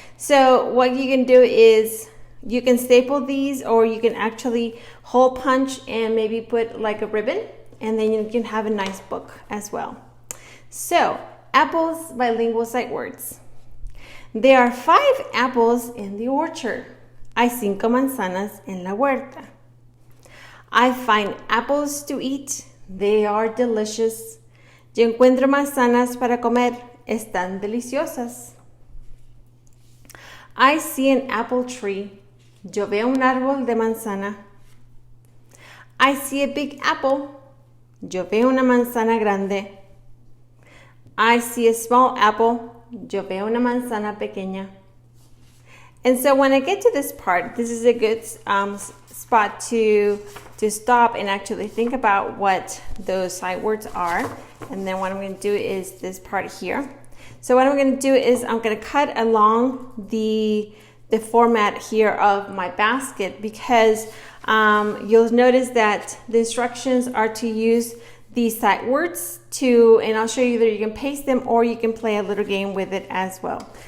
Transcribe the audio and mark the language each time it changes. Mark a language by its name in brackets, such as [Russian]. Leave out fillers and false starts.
[English] So what you can do is you can staple these, or you can actually hole punch and maybe put like a ribbon, and then you can have a nice book as well. So, apples, bilingual sight words. There are 5 apples in the orchard. [Spanish] Hay 5 manzanas en la huerta. [English] I find apples to eat. They are delicious. [Spanish] Yo encuentro manzanas para comer. Están deliciosas. [English] I see an apple tree. [Spanish] Yo veo un árbol de manzana. [English] I see a big apple. [Spanish] Yo veo una manzana grande. [English] I see a small apple. [Spanish] Yo veo una manzana pequeña. [English] And so when I get to this part, this is a good spot to stop and actually think about what those sight words are. And then what I'm going to do is this part here. So what I'm going to do is I'm going to cut along the format here of my basket, because you'll notice that the instructions are to use these sight words and I'll show you that you can paste them or you can play a little game with it as well.